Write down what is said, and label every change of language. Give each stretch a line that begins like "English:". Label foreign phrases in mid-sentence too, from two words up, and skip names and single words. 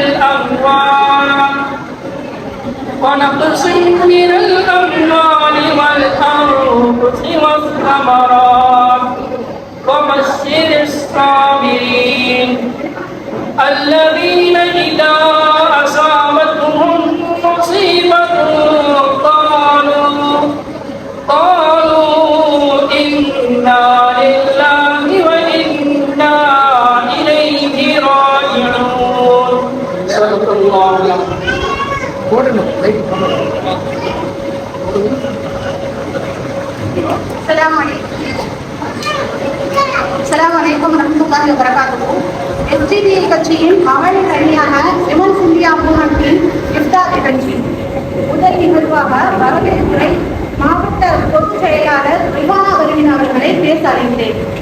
Arabic: الأموال والأنفس والثمرات وبشر الصابرين الذين إذا أصابتهم مصيبة قالوا إنا لله وإنا إليه راجعون. صدق الله العظيم. السلام عليكم ورحمة الله وبركاته.
Tamil: எஸ்டிபிஐ கட்சியின் மகளிர் அணியான விமன்ஸ் இந்தியா மூவ்மெண்டின் இஃப்தார் நிகழ்ச்சி முதல் நிகழ்வாக வரவேற்புரை மாவட்ட பொதுச் செயலாளர் ரிவானா வருவின் அவர்களை பேச அழைக்கிறேன்.